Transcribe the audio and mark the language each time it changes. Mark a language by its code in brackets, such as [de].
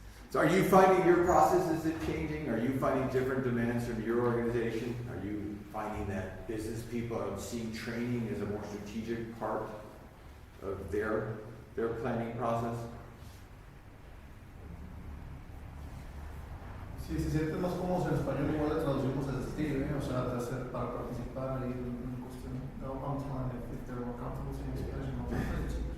[en] So are you finding your processes are changing? Are you finding different demands from your organization? Are you finding that business people are seeing training as a more strategic part of their planning process? [es] Si se sienten más cómodos en español, igual le traducimos el estilo, o sea, para participar ahí en cuestión. [en] No, I'm telling them if they're more comfortable saying Spanish, no French.